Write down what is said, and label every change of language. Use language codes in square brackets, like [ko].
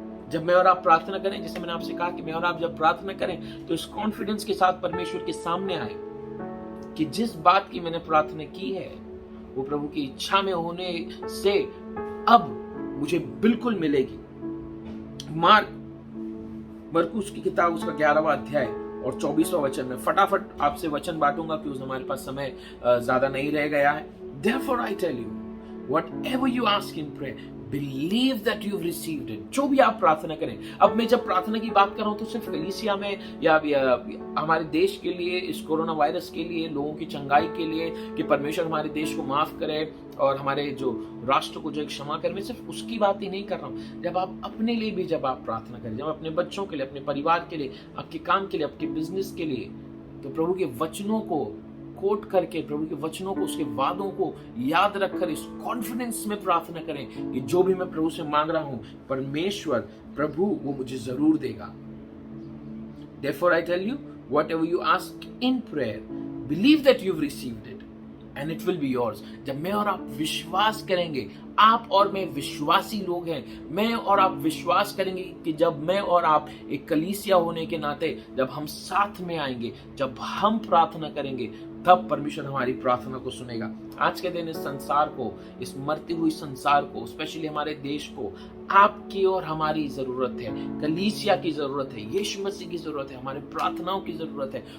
[hi] जब मैं और आप प्रार्थना करें, जैसे मैंने आपसे कहा कि मैं और आप जब प्रार्थना करें तो इस कॉन्फिडेंस के साथ परमेश्वर के सामने आए कि जिस बात की मैंने प्रार्थना की है वो प्रभु की इच्छा में होने से अब मुझे बिल्कुल मिलेगी। मरकुस की किताब उसका 11वां अध्याय और 24वां वचन में फटाफट आपसे वचन बांटूंगा क्योंकि हमारे पास समय ज्यादा नहीं रह गया है। [en] Therefore I tell you, whatever you ask in prayer, believe that you've received it। [hi] जो भी आप प्रार्थना करें। अब मैं जब प्रार्थना की बात कर रहा हूं तो सिर्फ कलीसिया में या हमारे देश के लिए, इस कोरोना वायरस के लिए, लोगों की चंगाई के लिए, कि परमेश्वर हमारे देश को माफ करे और हमारे जो राष्ट्र को जो क्षमा करे, मैं सिर्फ उसकी बात ही नहीं कर रहा हूं। जब आप अपने लिए भी जब आप प्रार्थना करें, जब अपने बच्चों के लिए, अपने परिवार के लिए, आपके काम के लिए, आपके बिजनेस के लिए, तो प्रभु के वचनों को कोट करके, प्रभु के वचनों को, उसके वादों को याद रखकर इस कॉन्फिडेंस में प्रार्थना करें कि जो भी मैं प्रभु से मांग रहा हूं, परमेश्वर प्रभु वो मुझे जरूर देगा। [en] Therefore I tell you, whatever you ask in prayer, believe that you've received it and it will be yours। [hi] जब मैं और आप विश्वास करेंगे, आप और मैं विश्वासी लोग हैं, मैं और आप विश्वास करेंगे कि जब मैं और आप एक कलीसिया होने के नाते जब हम साथ में आएंगे, जब हम प्रार्थना करेंगे, तब परमेश्वर हमारी प्रार्थना को सुनेगा। आज के दिन इस संसार को, इस मरती हुई संसार को, स्पेशली हमारे देश को आपकी और हमारी जरूरत है, कलीसिया की जरूरत है, यीशु मसीह की जरूरत है, हमारे प्रार्थनाओं की जरूरत है।